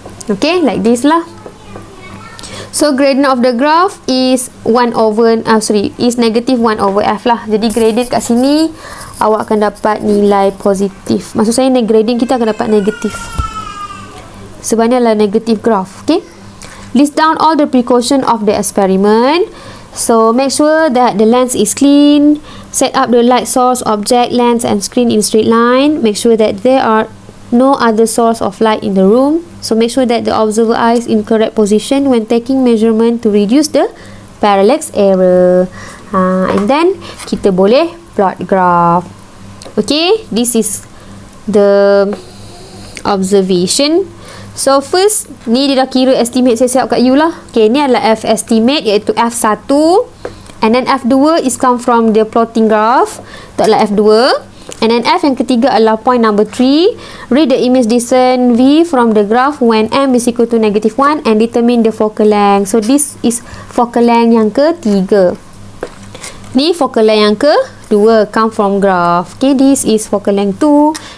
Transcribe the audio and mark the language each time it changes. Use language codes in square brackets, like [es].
[en] Okay, like this lah. So, gradient of the graph is negative 1 over F lah. [ms] Jadi, gradient kat sini, awak akan dapat nilai positif. Maksud saya, gradient kita akan dapat negatif. Sebabnya adalah negative graph. [en] Okay. List down all the precaution of the experiment. So, make sure that the lens is clean. Set up the light source, object, lens and screen in straight line. Make sure that there are no other source of light in the room. So make sure that the observer eye is in correct position when taking measurement to reduce the parallax error. And then [ms] kita boleh [en] plot graph. Okay, this is the observation. [ms] So first, ni dia dah kira estimate saya siap kat you lah. Okay, ni adalah F estimate, iaitu F1. [en] And then F2 is come from the plotting graph. [ms] Itu adalah F2. And then F yang ketiga adalah point number 3. [en] Read the image distance V from the graph when M is equal to negative 1 and determine the focal length. So this is focal length [ms] yang ketiga. Ni focal length yang kedua, come from graph. [en] Okay, this is focal length 2.